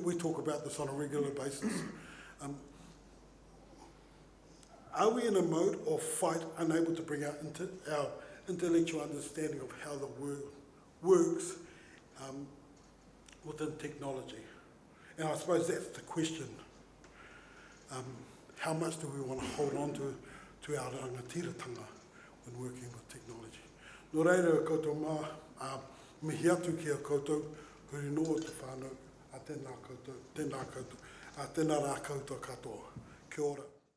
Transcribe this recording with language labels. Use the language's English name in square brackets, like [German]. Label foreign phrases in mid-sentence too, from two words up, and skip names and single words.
[English] We talk about this on a regular basis. Are we in a mode of fight, unable to bring out our intellectual understanding of how the world works within technology? And I suppose that's the question. How much do we want to hold on to our rangatiratanga when working with technology? [Māori] Nō reira koutou mihi atu ki a koutou, huri noa te whānau, a tēnā koutou, a tēnā rā koutou katoa. Kia ora.